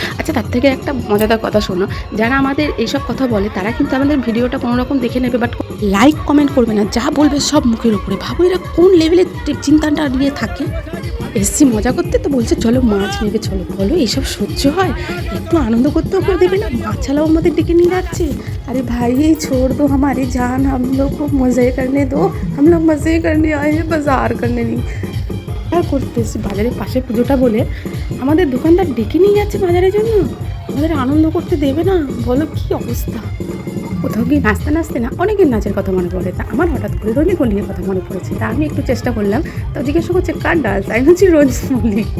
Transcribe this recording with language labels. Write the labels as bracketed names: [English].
[Bangla] আচ্ছা তার থেকে একটা মজাদার কথা শোনো, যারা আমাদের এইসব কথা বলে তারা কিন্তু আমাদের ভিডিওটা কোনো রকম দেখে নেবে, বাট লাইক কমেন্ট করবে না, যা বলবে সব মুখের উপরে। ভাবো এরা কোন লেভেলের চিন্তাটা নিয়ে থাকে। এসছি মজা করতে, তো বলছে চলো মাছ নেবে, চলো বলো এইসব সহ্য হয়? একটু আনন্দ করতেও করে দেবে না, মাছালাও আমাদের ডেকে নিয়ে যাচ্ছে। [Hindi] अरे भाई छोड़ दो हमारी जान, हम लोग को मज़े करने दो, हम लोग मज़े करने आए हैं, बाजार करने नहीं। [Bangla] আর করতেছি বাজারের পাশে পুজোটা বলে আমাদের দোকানদার ডেকে নিয়ে যাচ্ছে বাজারের জন্য, আমাদের আনন্দ করতে দেবে না। বলো কি অবস্থা। কোথাও গিয়ে নাচতে নাচতে না অনেকের নাচের কথা মনে পড়ে, তা আমার হঠাৎ করে রোজ মল্লিকের কথা মনে পড়েছে। তা আমি একটু চেষ্টা করলাম, তো জিজ্ঞাসা করছে কার ডান্স, আমি হচ্ছি রোজ মল্লিক।